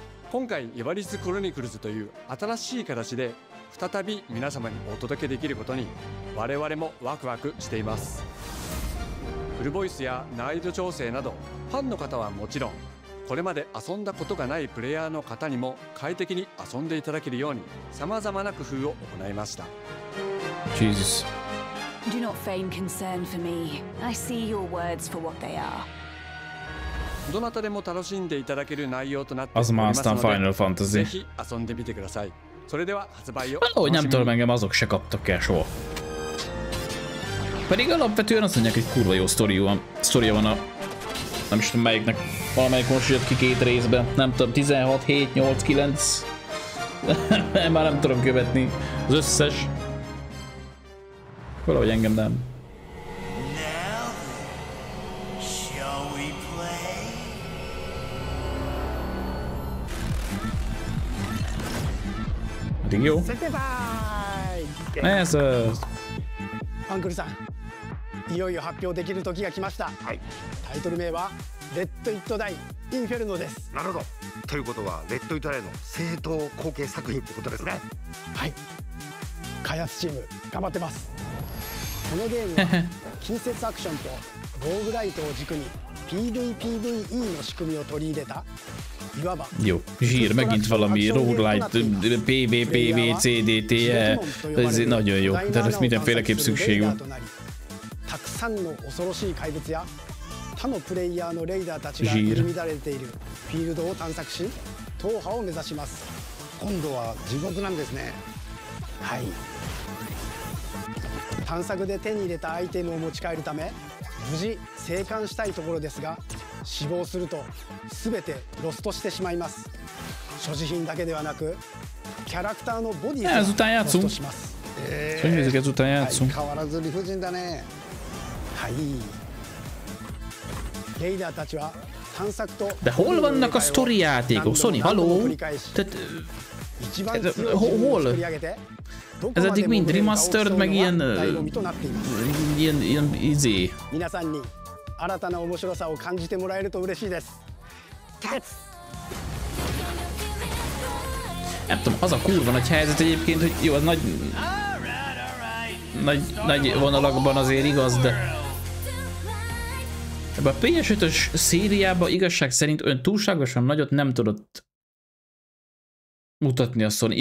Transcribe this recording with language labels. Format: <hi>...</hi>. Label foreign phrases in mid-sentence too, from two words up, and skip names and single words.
<ja>今回イバリーズクロニクルズという新しい形で再び皆様にお届けできることに我々もワクワクしています。フルボイスや難易度調整などファンの方はもちろん、これまで遊んだことがないプレイヤーの方にも快適に遊んでいただけるように様々な工夫を行いました。</ja> <en>Jesus. Do not feign concern for me. I see your words for what they are.</en> <ja>どなたでも楽しんでいただける内容となっておりますので、ぜひ遊んでみてください。それでは発売を。</ja> <hu>Valahogy nem tudom, engem azok se kaptak el soha. Pedig alapvetően azt mondják, hogy kurva jó sztoria van a... Nem is tudom melyiknek, valamelyik most jött ki 2 részben. Nem tudom, 16, 7, 8, 9... Már nem tudom követni az összes. Valahogy engem nem. Eddig jó. Ez az.</hu> <ja>アンクルさん、いよいよ発表できる時が来ました。はい。タイトル名はレッド・イット・ダイ・インフェルノです。なるほど。ということはレッド・イット・ダイの正統後継作品ってことですね。はい。開発チーム頑張ってます。このゲームは近接アクションとローグライトを軸に PVPVE の仕組みを取り入れた。</ja> <hu>Jó, zsír, megint valami roguelite, PvP, CDT-e, ez nagyon jó, tehát ez mindenféleképp szükség van.</hu> <ja>たくさんの恐ろしい怪物や他のプレイヤーのレイダーたちが入り乱れているフィールドを探索し、踏破を目指します。今度は地獄なんですね。はい。探索で手に入れたアイテムを持ち帰るため、無事生還したいところですが、死亡すると全てロストしてしまいます。所持品だけではなくキャラクターのボディもロストします。変わらず理不尽だね。はい。レイダーたちは探索と</ja> <hu>De hol vannak a sztori játékok? Sony, haló? Tehát... Hol? Ez eddig mind remastered, meg ilyen izé.</hu> <ja>皆さんに新たな面白さを感じてもらえると嬉しいです。</ja> <hu>Nem tudom, az a kurva nagy helyzet egyébként, hogy jó, az nagy vonalakban azért igaz, de ebben a PS5-ös szériában igazság szerint olyan túlságosan nagyot nem tudott mutatni a Sony.</hu>